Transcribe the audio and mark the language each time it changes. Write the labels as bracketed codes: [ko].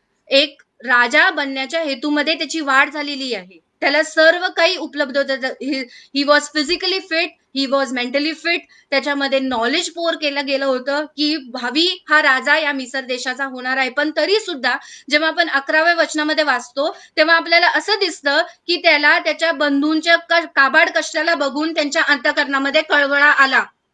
[mr] एक राजा बनण्याच्या हेतूमध्ये त्याची वाढ झालेली आहे. त्याला सर्व काही उपलब्ध होतं. [en] He was physically fit, he was mentally fit. [mr] त्याच्यामध्ये नॉलेज पोर केलं गेलं होतं की भावी हा राजा या मिसर देशाचा होणार आहे. पण तरी सुद्धा जेव्हा आपण 11व्या वचनामध्ये वाचतो तेव्हा आपल्याला असं दिसतं की त्याला त्याच्या बंधूंच्या काबाड कष्टाला बघून त्यांच्या अंतकरणामध्ये कळवळा आला.